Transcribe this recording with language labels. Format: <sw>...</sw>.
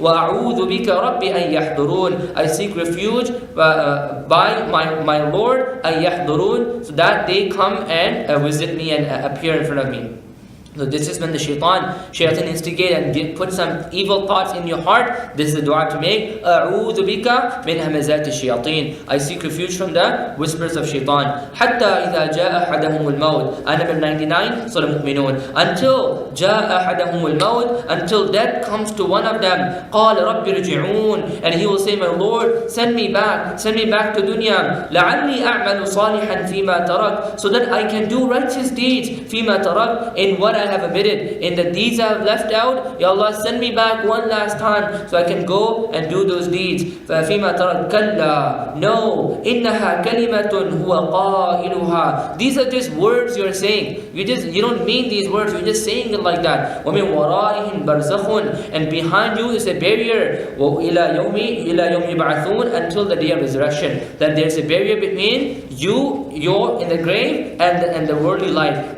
<ar>وَأَعُوذُ بِكَ رَبِّ أَنْ يَحْضُرُونَ.</ar> <en>I seek refuge by my Lord,</en> <ar>أَنْ يَحْضُرُونَ,</ar> <en>so that they come and visit me and appear in front of me. So this is when the shaitan instigate and put some evil thoughts in your heart. This is the dua to make.</en> <ar>أعوذ بك من همزات الشياطين.</ar> <en>I seek refuge from the whispers of shaitan.</en> <ar>حتى إذا جاء أحدهم الموت.</ar> <en>Ayah number 99, Surah An-Nur. Until</en> <ar>جاء أحدهم الموت,</ar> <en>until death comes to one of them.</en> <ar>قال رب ارجعون.</ar> <en>And he will say, my Lord, send me back to dunya.</en> <ar>لعلي أعمل صالحا فيما ترك.</ar> <en>So that I can do righteous deeds.</en> <ar>فيما ترك,</ar> <en>in what I have omitted, in the deeds I have left out. Ya Allah, send me back one last time so I can go and do those deeds.</en> <ar>فَفِيمَا تَرَكْ كَلَّا.</ar> <en>No,</en> <ar>إِنَّهَا كَلِمَةٌ هُوَ قَائِلُهَا.</ar> <en>These are just words you're saying. You don't mean these words, you're just saying it like that.</en> <ar>وَمِنْ وَرَائِهِمْ بَرْزَخٌ.</ar> <en>And behind you is a barrier.</en> <ar>وَإِلَى يَوْمِ يُبْعَثُونَ.</ar> <en>Until the day of resurrection. That there's a barrier between you're in the grave and the worldly life.</en>